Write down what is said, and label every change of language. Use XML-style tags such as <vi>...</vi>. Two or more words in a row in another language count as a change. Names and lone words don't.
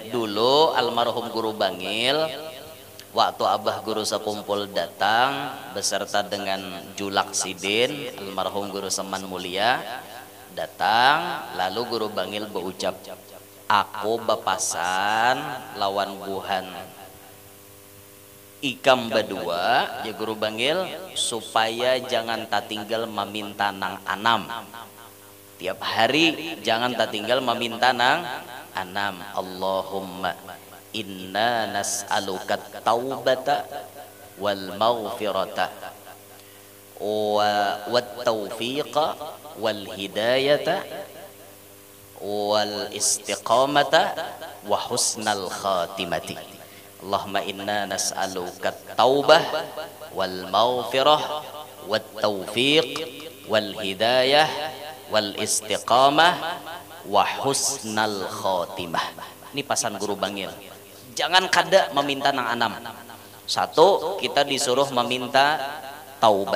<bjn>Dulu almarhum guru Bangil waktu abah guru sekumpul datang beserta dengan Julak Sidin, almarhum guru Seman Mulia datang, lalu guru Bangil berucap, aku bapasan lawan buhan ikam berdua ya guru Bangil supaya jangan tak tinggal meminta nang anam. Tiap hari jangan tak tinggal meminta nang anam.</bjn> <ar>اللهم إنا نسألك التوبة والمغفرة والتوفيق والهداية والاستقامة وحسن الخاتمة. اللهم إنا نسألك التوبة والمغفرة والتوفيق والهداية والاستقامة وحسن الخاتمة.</ar> <bjn>Ini pesan guru Bangil. Jangan kada meminta nang anam. Satu, kita disuruh meminta taubat.</bjn>